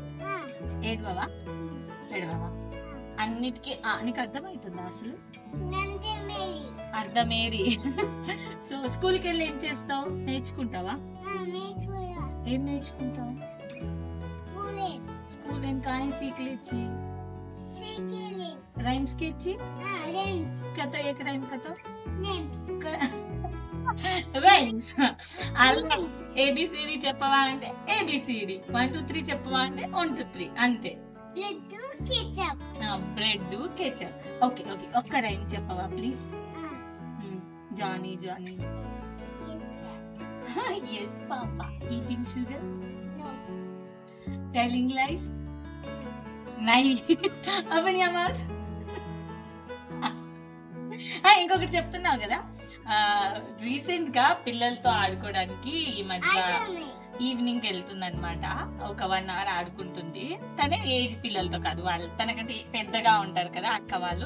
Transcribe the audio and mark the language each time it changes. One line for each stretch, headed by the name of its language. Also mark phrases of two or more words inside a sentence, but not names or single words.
Telugu: ఏడవవా? అన్నిటికీ నీకు అర్థమవుతుందా అసలు? అర్థమేరి. సో స్కూల్ కి వెళ్ళి ఏం చేస్తావు? నేర్చుకుంటావా? ఏం నేర్చుకుంటావు? స్కూల్ ఇంకా
Hindi: सीख लीजिए राइम्स कीजिए कहते एक राइम कहते రైమ్స్.
Telugu: ఏబిసిడి చెప్పవా అంటే ఏబిసిడి, 1 2 3 చెప్పవా అంటే 1 2 3 అంతే.
English: bread ketchup. OK OK,
Telugu: ఒక్క రైమ్ చెప్పవా ప్లీజ్? జానీ జానీ.
English: yes papa, eating sugar, telling lies, nahi open your mouth.
Telugu: ఇంకొకటి చెప్తున్నావు కదా, రీసెంట్ గా పిల్లలతో ఆడుకోవడానికి ఈ మధ్య ఈవినింగ్ వెళ్తుంది అనమాట. ఒక 1 hour ఆడుకుంటుంది. తనే ఏజ్ పిల్లలతో కాదు, వాళ్ళు తనకంటే పెద్దగా ఉంటారు కదా అక్క వాళ్ళు.